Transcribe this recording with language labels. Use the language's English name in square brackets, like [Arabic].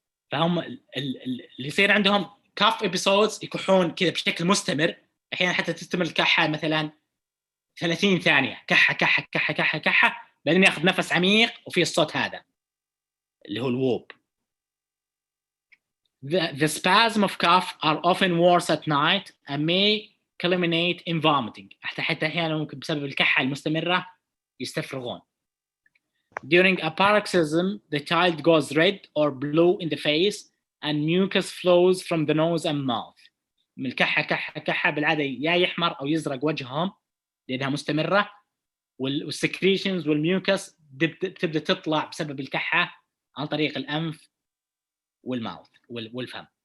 [Arabic] فهم اللي يصير عندهم كاف ابيسودز يكحون كذا بشكل مستمر احيانا حتى تستمر الكحه مثلا 30 ثانيه كحه كحه كحه كحه كحه بعدين ياخذ نفس عميق وفي الصوت هذا اللي هو الووب. [English] The spasm of cough are often worse at night and may culminate in vomiting. [Arabic] حتى احيانا ممكن بسبب الكحه المستمره يستفرغون. [English] During a paroxysm, the child goes red or blue in the face and mucus flows from the nose and mouth. [Arabic] من الكحة كحة بالعادة يا يحمر أو يزرق وجههم لأنها مستمرة والسكريشنز والميوكس تبدأ تطلع بسبب الكحة عن طريق الأنف والماوث والفم.